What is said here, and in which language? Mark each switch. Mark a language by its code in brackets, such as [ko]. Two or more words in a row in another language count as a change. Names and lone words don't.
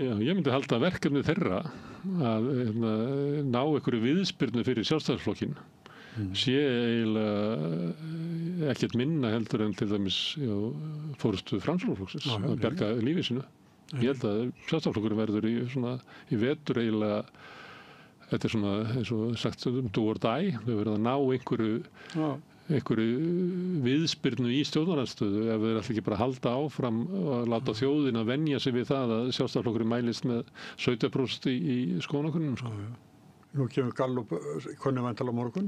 [is] Ég myndi halda verkefni þeirra að ná ykkur viðspyrnu fyrir Sjálfstæðisflokkinn sé eiginlega ekkert minna heldur en til dæmis forystu Framsóknarflokksins að bjarga lífi sínu. Ég held að Sjálfstæðisflokkurinn verður í vetur eiginlega, þetta svona eins og sagt [en] do or die, [is] þau verður að ná einhverju viðspyrnu í stjórnarandstöðu ef þeir ætla ekki bara að halda áfram og láta þjóðin að venja sig við það að Sjálfstæðisflokkurinn mælist með 17% í skoðanakönnunum, sko. Nú kemur Gallup könnuvæntanlega á morgun.